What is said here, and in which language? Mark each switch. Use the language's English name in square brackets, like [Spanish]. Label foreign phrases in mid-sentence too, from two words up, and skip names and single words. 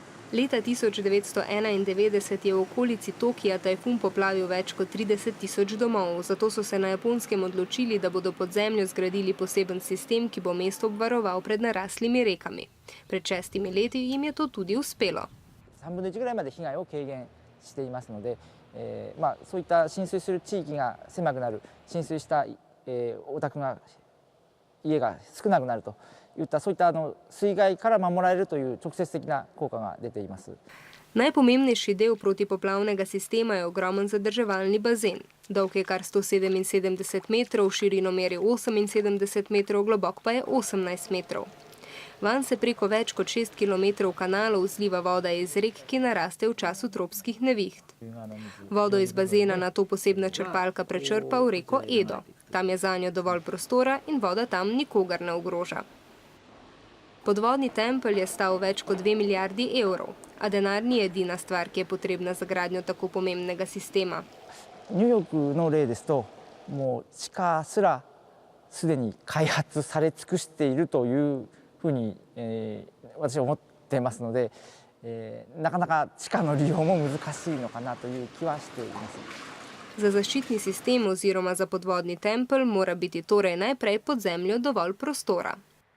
[Slovenian] Leta 1991 je v okolici Tokija tajfun poplavil več kot 30.000 domov, zato so se na Japonskem odločili, da bodo pod zemljo zgradili poseben sistem, ki bo mesto obvaroval pred naraslimi rekami. Pred 6 leti jim je to tudi uspelo. [Japanese] 3 分の1ぐらいまで被害を軽減していますので、そういった浸水する地域が狭くなる、浸水したお宅が家が少なくなるといったそういった水害から守られるという直接的な効果が出ています。 [Slovenian] Najpomembnejši del protipoplavnega sistema je ogromen zadrževalni bazen. Dolg je kar 177 metrov, širino meri 78 metrov, globok pa je 18 metrov. Vanj se preko več kot 6 kilometrov kanalov zliva voda iz rek, ki naraste v času tropskih neviht. Vodo iz bazena nato posebna črpalka prečrpa v reko Edo. Tam je zanjo dovolj prostora in voda tam nikogar ne ogroža. Podvodni tempelj je stal več kot 2 milijardi evrov, a denar ni edina stvar, ki je potrebna za gradnjo tako pomembnega sistema. [Japanese] ニューヨークの例ですと、もう地下すらすでに開発され尽くしているというふうに、私は思っていますので、なかなか地下の利用も難しいのかなという気はしています。 [Slovenian] Za zaščitni sistem oziroma za podvodni tempelj mora biti torej najprej pod zemljo dovolj prostora.